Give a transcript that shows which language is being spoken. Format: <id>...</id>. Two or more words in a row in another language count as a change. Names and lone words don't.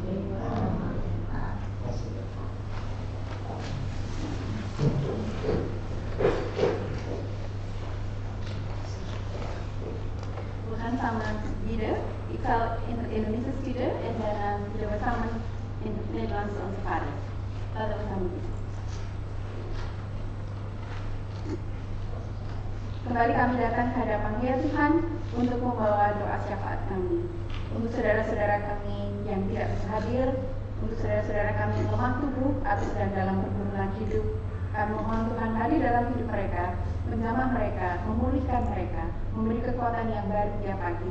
<nl>We gaan samen bidden. Ik zal in het Indonesisch bidden en daarna bidden we samen in het Nederlands onze Vader. Laten we samen bidden.</nl> <id>Kembali kami datang ke hadapan-Mu ya Tuhan untuk membawa doa syafaat kami. Untuk saudara-saudara kami yang tidak bisa hadir, untuk saudara-saudara kami yang lemah tubuh atau sedang dalam pergumulan hidup, kami mohon Tuhan hadir dalam hidup mereka, menjamah mereka, memulihkan mereka, memberi kekuatan yang baru tiap pagi.</id>